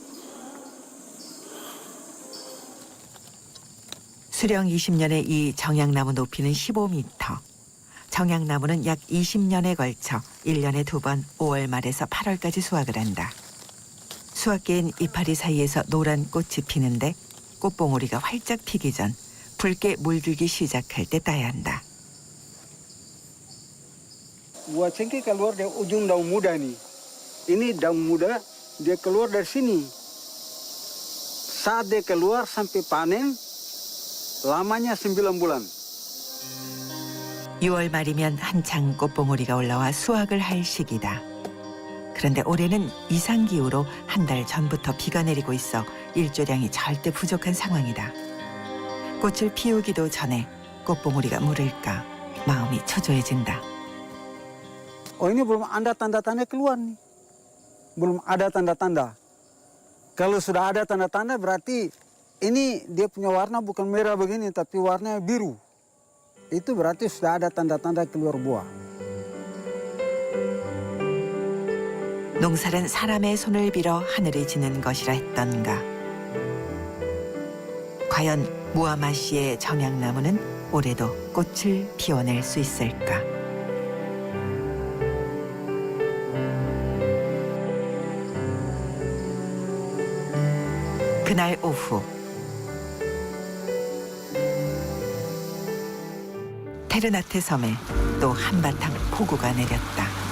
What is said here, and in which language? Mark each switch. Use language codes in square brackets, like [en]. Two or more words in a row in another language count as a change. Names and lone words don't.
[ko] 수령 20년의 이 정향나무 높이는 15m. 정향나무는 약 20년에 걸쳐 1년에 2번 5월 말에서 8월까지 수확을 한다. 수확기엔 이파리 사이에서 노란 꽃이 피는데 꽃봉오리가 활짝 피기 전 붉게 물들기 시작할 때 따야 한다. [id] Buah cengkeh keluar dari ujung daun muda nih. Ini daun muda, dia keluar dari sini. Saat dia keluar sampai panen, lamanya 9 bulan. [ko] 6월 말이면 한창 꽃봉오리가 올라와 수확을 할 시기다. 그런데 올해는 이상기후로 한 달 전부터 비가 내리고 있어 일조량이 절대 부족한 상황이다. 꽃을 피우기도 전에 꽃봉오리가 물을까 마음이 초조해진다. [id] Oh ini belum ada tanda-tanda keluar nih. Belum ada tanda-tanda. Kalau sudah ada tanda-tanda berarti ini dia punya warna bukan merah begini tapi warnanya biru. Itu berarti sudah ada tanda-tanda keluar buah. [ko] 농사는 사람의 손을 빌어 하늘이 지는 것이라 했던가. 과연 무하맛 씨의 정향나무는 올해도 꽃을 피워낼 수 있을까? 그날 오후 테르나테 섬에 또 한바탕 폭우가 내렸다.